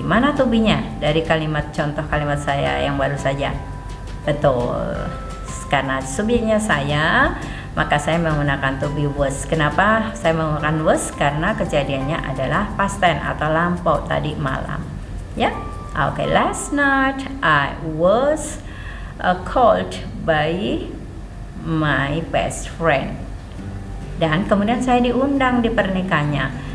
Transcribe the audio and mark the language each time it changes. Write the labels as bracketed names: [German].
[Indonesian] Mana to be-nya dari kalimat contoh kalimat saya yang baru saja? Betul. Karena subjeknya saya, maka saya menggunakan to be was. Kenapa saya menggunakan was? Karena kejadiannya adalah past tense atau lampau tadi malam. Ya. [English] Oke, last night I was called by my best friend. [Indonesian] Dan kemudian saya diundang di pernikahannya.